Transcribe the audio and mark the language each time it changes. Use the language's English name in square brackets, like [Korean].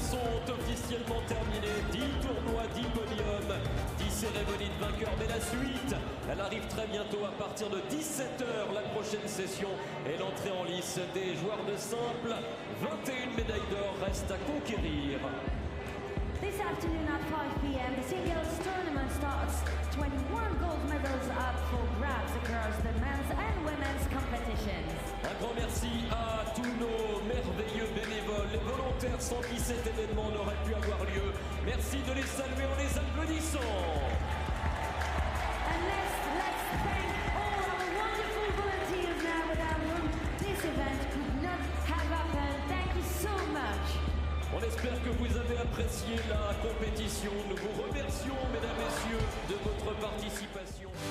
[French] sont officiellement terminées. 10 tournois, 10 podiums, 10 cérémonies de vainqueurs. Mais la suite, elle arrive très bientôt à partir de 17h, la prochaine session. Et l'entrée en lice des joueurs de simple. 21 médailles d'or restent à conquérir. [English] This afternoon at 5 p.m., the singles tournament starts. 21 gold medals up for grabs across the men's and women's competitions. [French] Un grand merci à tous nos merveilleux bénévoles, les volontaires sans qui cet événement n'aurait pu avoir lieu. Merci de les saluer en les applaudissant. [English] And let's thank all our wonderful volunteers now, without whom this event could not have happened. Thank you so much. [French] On espère que vous avez apprécié la compétition. Nous vous remercions, mesdames, messieurs, de votre participation.